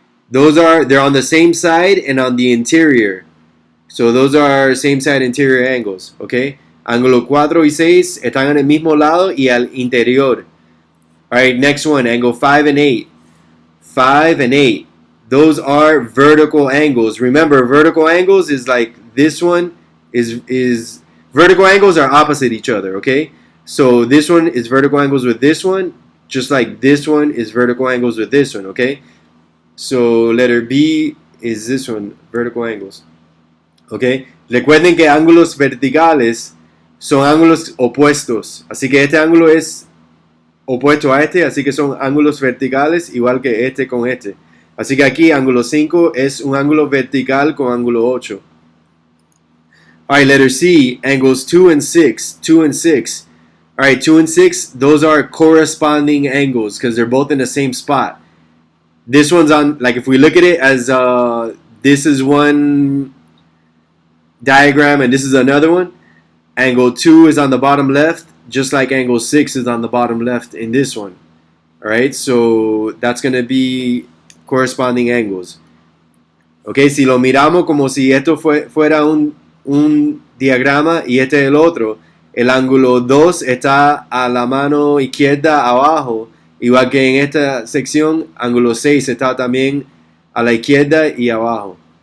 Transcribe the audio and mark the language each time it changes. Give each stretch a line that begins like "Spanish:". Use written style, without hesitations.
English: They're on the same side and on the interior. So those are same side interior angles, okay?
Spanish: Ángulo 4 y 6 están en el mismo lado y al interior.
English: Alright, next one, angle 5 and 8. 5 and 8. Those are vertical angles. Remember, vertical angles is like this one is vertical angles are opposite each other, okay? So this one is vertical angles with this one, just like this one is vertical angles with this one, okay? So letter B is this one, vertical angles. Okay.
Spanish: Recuerden que ángulos verticales son ángulos opuestos. Así que este ángulo es opuesto a este, así que son ángulos verticales igual que este con este. Así que aquí ángulo 5 es un ángulo vertical con ángulo 8.
English: Alright, letter C, angles 2 and 6. Alright, 2 and 6, those are corresponding angles because they're both in the same spot. This one's on, like if we look at it as this is one diagram and this is another one, angle 2 is on the bottom left, just like angle 6 is on the bottom left in this one. Alright, so that's going to be corresponding angles.
Spanish: Okay, si lo miramos como si esto fuera un diagrama y este es el otro, el ángulo 2 está a la mano izquierda abajo, igual que en esta sección, ángulo 6 está también a la izquierda y abajo.